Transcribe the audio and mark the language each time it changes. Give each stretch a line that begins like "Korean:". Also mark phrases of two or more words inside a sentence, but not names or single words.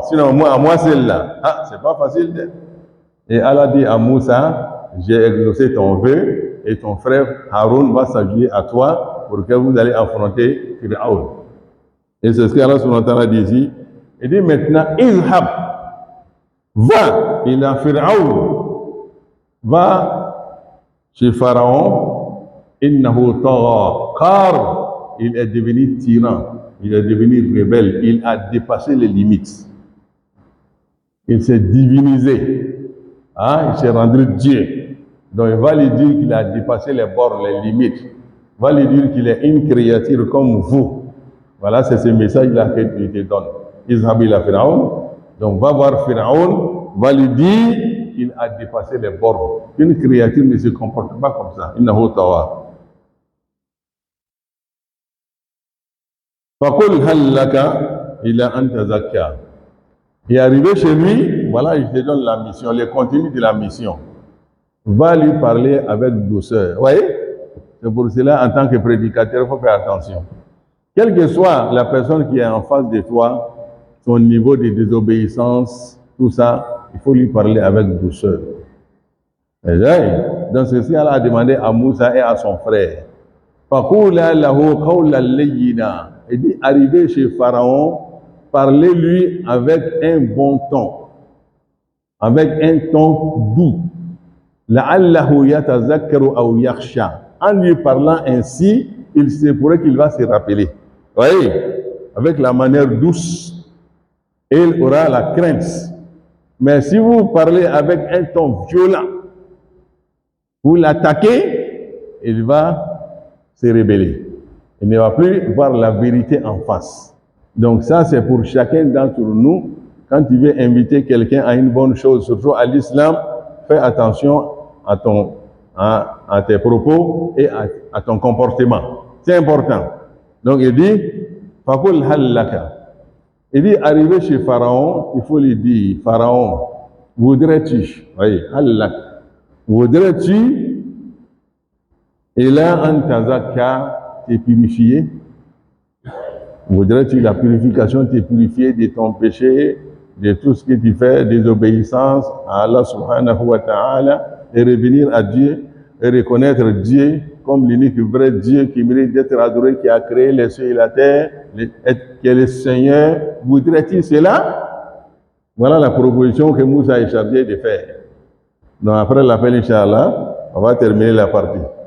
French: Sinon, moi celle-là, c'est pas facile. Et Allah dit à Moussa, j'ai exaucé ton vœu et ton frère Haroun va s'ajouter à toi pour que vous allez affronter Pharaon. Et c'est ce qu'Allah
Arabic: سبحانه وتعالى
French: dit ici. Il dit maintenant, Izhab, va, il a Pharaon, va chez Pharaon,
Arabic: إنه طغى,
French: car il est devenu tyran, il est devenu rebelle, il a dépassé les limites. Il s'est divinisé, il s'est rendu Dieu. Donc il va lui dire qu'il a dépassé les bornes, les limites. Il va lui dire qu'il est une créature comme vous. Voilà, c'est ce message-là qu'il te donne.
Arabic: اذهب إلى فرعون.
French: Donc va voir Pharaon, va lui dire qu'il a dépassé les bornes. Une créature ne se comporte pas comme ça.
Arabic: إنه طغى. فقل هل لك إلى أن تزكى.
French: Et arrivé chez lui, voilà, je te donne la mission, le contenu de la mission. Va lui parler avec douceur. Vous voyez? C'est pour cela, en tant que prédicateur, il faut faire attention. Quelle que soit la personne qui est en face de toi, son niveau de désobéissance, tout ça, il faut lui parler avec douceur. Donc ceci, Allah a demandé à Moussa et à son frère.
Arabic: فقولا له قولا لينا.
French: Il dit, arrivé chez Pharaon, parlez-lui avec un bon ton, avec un ton doux.
Arabic: لعله يتذكر أو يخشى.
French: En lui parlant ainsi, il se pourrait qu'il va se rappeler. Vous voyez, avec la manière douce, il aura la crainte. Mais si vous parlez avec un ton violent, vous l'attaquez, il va se rébeller. Il ne va plus voir la vérité en face. Donc ça, c'est pour chacun d'entre nous. Quand tu veux inviter quelqu'un à une bonne chose, surtout à l'islam, fais attention à tes propos et à ton comportement. C'est important. Donc il dit,
Arabic: فقل هل لك.
French: Il dit, arrivé chez Pharaon, il faut lui dire, Pharaon, voudrais-tu, oui,
Arabic: هل لك,
French: voudrais-tu,
Arabic: إلى أن تزكى,
French: te purifier? Voudrais-tu la purification, te purifier de ton péché, de tout ce que tu fais, désobéissance à Allah
Arabic: سبحانه وتعالى,
French: et revenir à Dieu, et reconnaître Dieu comme l'unique vrai Dieu qui mérite d'être adoré, qui a créé les cieux et la terre, qui est le Seigneur. Voudrais-tu cela? Voilà la proposition que Moussa est chargé de faire. Donc après l'appel, Inch'Allah, on va terminer la partie.